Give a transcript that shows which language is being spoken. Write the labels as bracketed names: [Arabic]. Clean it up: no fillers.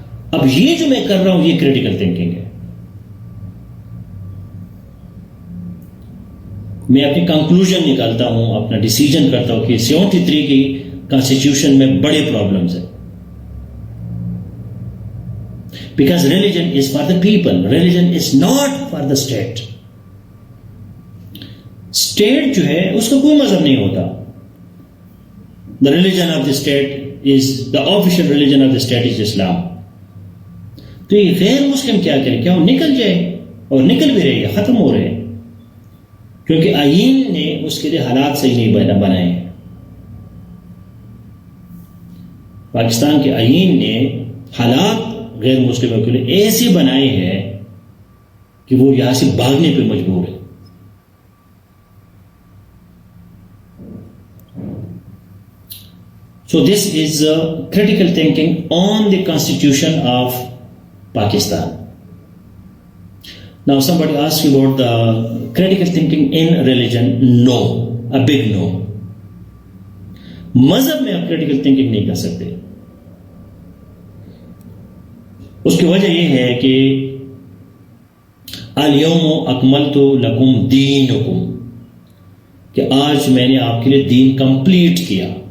[Urdu] اب یہ جو میں کر رہا ہوں یہ کریٹیکل تھنکنگ ہے. میں اپنی کنکلوژن نکالتا ہوں، اپنا ڈیسیجن کرتا ہوں کہ 73 کی کانسٹیٹیوشن میں بڑے پرابلمز ہیں. [English] Because religion is for the people. Religion is not for the state. [Urdu] State جو ہے اس کا کوئی مذہب نہیں ہوتا. [English] The religion of the state is, the official religion of the state is Islam. [Urdu] تو یہ غیر مسلم کیا کرے؟ کیا وہ نکل جائے؟ اور نکل بھی رہے ہیں، ختم ہو رہے ہیں، کیونکہ آئین نے اس کے لیے حالات صحیح نہیں بنائے ہیں. پاکستان کے آئین نے حالات غیر مسلموں کے لیے ایسے بنائے ہیں کہ وہ یہاں سے بھاگنے پہ مجبور ہے. [English] So this is critical thinking on the Constitution of Pakistan. Now somebody asks you about the critical thinking in religion. No, a big no. [Urdu] مذہب میں آپ critical thinking نہیں کر سکتے. اس کی وجہ یہ ہے کہ [Arabic] الیوم اکملت لکم دینکم، [Urdu] کہ آج میں نے آپ کے لیے دین کمپلیٹ کیا.